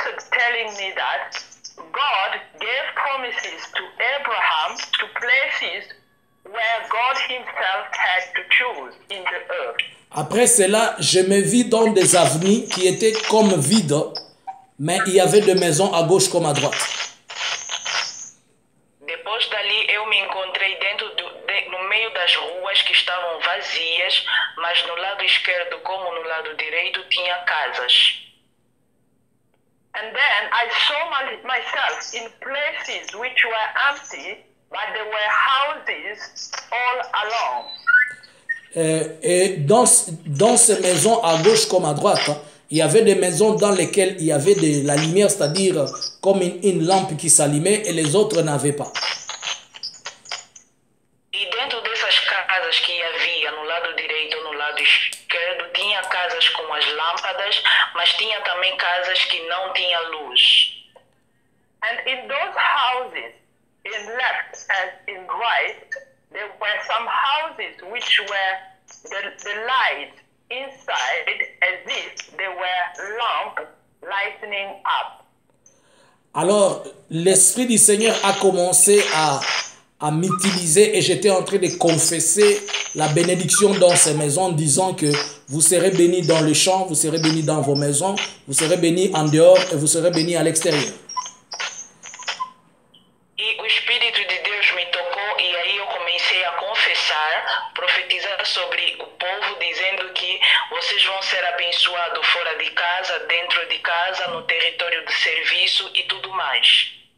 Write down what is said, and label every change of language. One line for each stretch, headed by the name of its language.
English: telling me that God gave promises to Abraham to places where God himself had to choose in the earth.
French: Après cela, je me vis dans des avenues qui étaient comme vides, mais il y avait des maisons à gauche comme à droite.
Portuguese: Depois dali, eu me encontrei no meio das ruas que estavam vazias, mas no lado esquerdo como no lado direito tinha casas.
English: And then I saw myself in places which were empty, but there were houses all along.
French: Et dans ces maisons à gauche comme à droite, il y avait des maisons dans lesquelles il y avait de la lumière, c'est-à-dire comme une lampe qui s'allumait et les autres n'avaient pas.
Portuguese: E dentro dessas casas que havia no lado direito e no lado esquerdo, tinha casas com as lâmpadas, mas tinha também casas que não tinha luz.
English: And in those houses, in left and in right, there were some houses which were the light inside as if they were lamp lightening up.
French: Alors, l'Esprit du Seigneur a commencé à m'utiliser et j'étais en train de confesser la bénédiction dans ces maisons, disant que vous serez bénis dans le champ, vous serez bénis dans vos maisons, vous serez bénis en dehors et vous serez bénis à l'extérieur.
Portuguese: E o Espírito de Deus me tocou e aí eu comecei a confessar, profetizar sobre o povo, dizendo que vocês vão ser abençoados fora de casa, dentro de casa, no território de serviço e tudo mais.